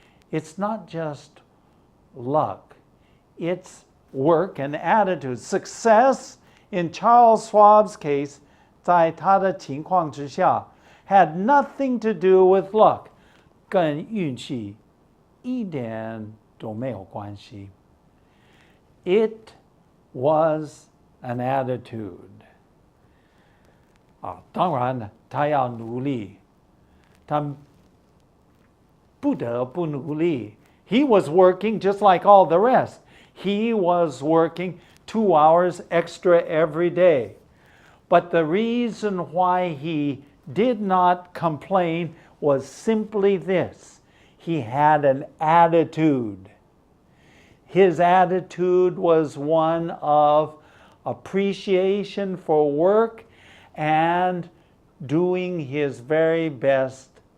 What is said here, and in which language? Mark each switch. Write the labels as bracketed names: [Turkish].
[English] It's not just luck. It's work and attitude. Success in Charles Schwab's case, [Chinese] 在他的情况之下, [English] had nothing to do with luck. [Chinese] 跟运气一点都没有关系. [English] It was an attitude. [Chinese] 当然他要努力，他不得不努力. [English] He was working just like all the rest. He was working 2 hours extra every day. But the reason why he did not complain was simply this. He had an attitude. His attitude was one of appreciation for work and doing his very best.